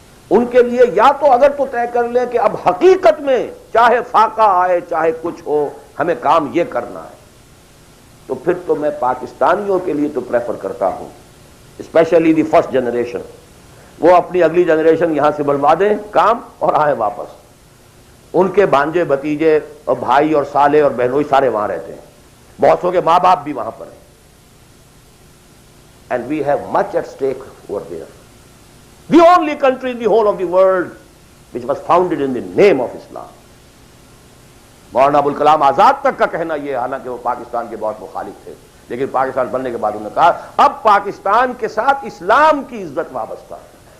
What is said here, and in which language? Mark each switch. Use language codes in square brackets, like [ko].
[ur] ان کے لیے یا تو اگر تو طے کر لیں کہ اب حقیقت میں چاہے فاقہ آئے چاہے کچھ ہو ہمیں کام یہ کرنا ہے، تو پھر تو میں پاکستانیوں کے لیے تو پریفر کرتا ہوں، [en] specially the first generation, [ur] وہ اپنی اگلی جنریشن یہاں سے بلوا دیں کام اور آئیں واپس. ان کے بھانجے بھتیجے اور بھائی اور سالے اور بہنوئی سارے وہاں رہتے ہیں، بہت سو کے ماں باپ بھی وہاں پر ہیں. [en] And we have much at stake over there. The only country in the whole of the world which was founded in the name of Islam. [ur] Maulana Abul Kalam Azad تک کا کہنا یہ، حالانکہ وہ پاکستان کے بہت مخالف تھے، لیکن پاکستان بننے کے بعد انہوں نے کہا اب پاکستان کے ساتھ اسلام کی عزت وابستہ ہے.